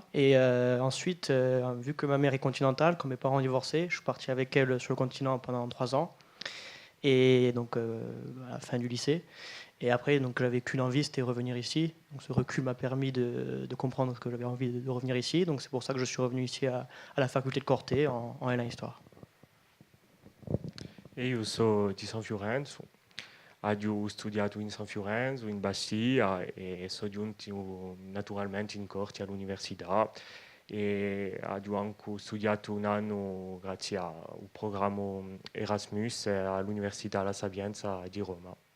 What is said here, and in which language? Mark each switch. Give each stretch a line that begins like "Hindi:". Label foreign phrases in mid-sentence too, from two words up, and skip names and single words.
French: Et ensuite, vu que ma mère est continentale, quand mes parents ont divorcé, je suis parti avec elle sur le continent pendant 3 ans. Et donc à la fin du lycée. Et après, donc j'avais qu'une envie, c'était revenir ici. Donc ce recul m'a permis de comprendre que j'avais envie de revenir ici. Donc c'est pour ça que je suis revenu ici à la faculté de Corté en L1 Histoire.
Italian: E io sono di San Fiorenzo, ho studiato in San Fiorenzo, in Bastia e sono giunto naturalmente in corti all'università e ho anche studiato un anno grazie al programma Erasmus all'Università La Sapienza di Roma.